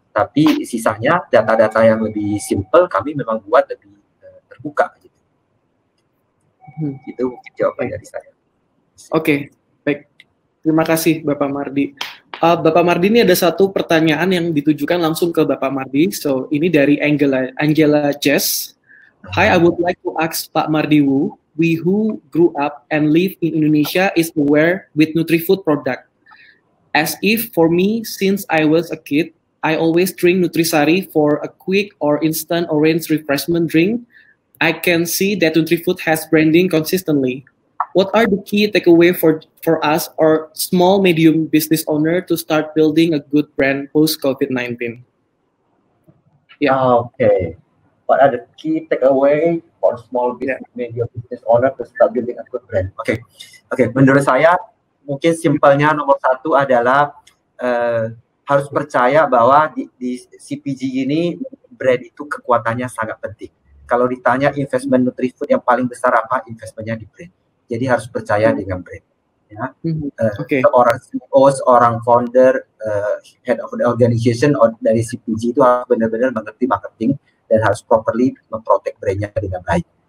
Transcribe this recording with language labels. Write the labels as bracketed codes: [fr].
[id] Tapi sisanya data-data yang lebih simple kami memang buat lebih terbuka gitu. Itu mungkin jawaban dari saya. Oke, baik. Terima kasih Bapak Mardi. Bapak Mardi, ini ada satu pertanyaan yang ditujukan langsung ke Bapak Mardi. So, ini dari Angela Jess. [en] Hi, I would like to ask Pak Mardi Wu, we who grew up and live in Indonesia is aware with Nutrifood product. As if for me, since I was a kid, I always drink Nutrisari for a quick or instant orange refreshment drink. I can see that Nutrifood has branding consistently. What are the key takeaway for us or small medium business owner to start building a good brand post COVID-19? Yeah. Okay. What are the key takeaway for small business medium business owner to start building a good brand? [id] Oke. Menurut saya mungkin simpelnya nomor satu adalah harus percaya bahwa di CPG ini brand itu kekuatannya sangat penting. Kalau ditanya investment Nutrifood yang paling besar apa, investmentnya di brand. Jadi harus percaya dengan brand. Ya. Seorang CEO, seorang founder, head of the organization dari CPG itu harus benar-benar mengerti marketing dan harus properly memprotek brandnya dengan baik.